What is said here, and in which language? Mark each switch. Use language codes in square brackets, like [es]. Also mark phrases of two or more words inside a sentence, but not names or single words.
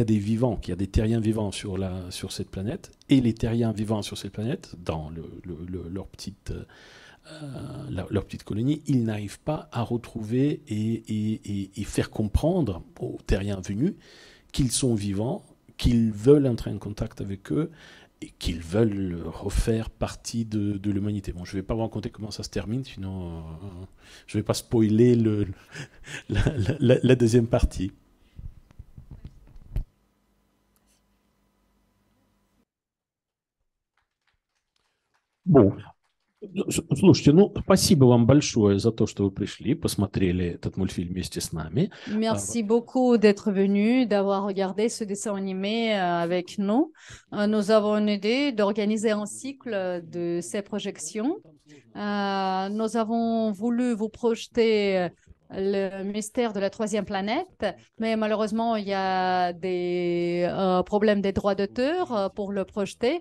[fr] a des vivants, qu'il y a des terriens vivants sur cette planète, et les terriens vivants sur cette planète, dans leur petite colonie, ils n'arrivent pas à retrouver et faire comprendre aux terriens venus qu'ils sont vivants, qu'ils veulent entrer en contact avec eux, et qu'ils veulent refaire partie de l'humanité. Bon, je ne vais pas vous raconter comment ça se termine, sinon je ne vais pas spoiler la deuxième partie. Bon, [ru] слушайте, ну, спасибо вам большое за то, что вы пришли, посмотрели этот мультфильм вместе с нами. [fr] Merci beaucoup d'être venu, d'avoir regardé ce dessin animé avec nous. Nous avons une idée d'organiser un cycle de ces projections. Nous avons voulu vous projeter le mystère de la troisième planète, mais malheureusement, il y a des problèmes des droits d'auteur pour le projeter.